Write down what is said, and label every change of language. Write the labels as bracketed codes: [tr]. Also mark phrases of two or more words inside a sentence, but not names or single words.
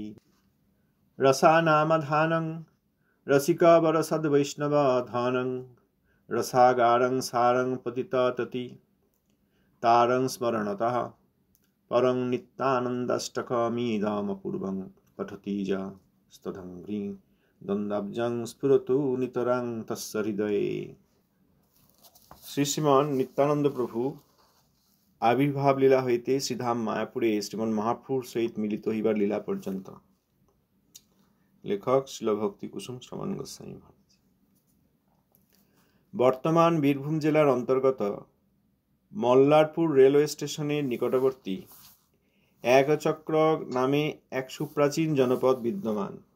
[sa] रसानामधानं रसिकवरसद्वैष्णवधानं रसागारं सारं पतिततति तारं स्मरणतः परं नित्यानन्दाष्टकमिदमपूर्वं पठति च स्तदङ्घ्रिं दन्दाब्जं स्फुरतु नितरां तस्य हृदये। [bn] শ্রীমান নিত্যানন্দ প্রভু আবির্ভাব লীলা হইতে শ্রীধাম মায়াপুরে শ্রীমন মহাপ্রভুর সহিত মিলিত হইবার লীলা পর্যন্ত। লেখক শিল ভক্তি কুসুম শ্রবণ গোস্বামী ভারতী। বর্তমান বীরভূম জেলার অন্তর্গত মল্লারপুর রেলওয়ে স্টেশনের নিকটবর্তী একচক্র নামে এক সুপ্রাচীন জনপদ বিদ্যমান।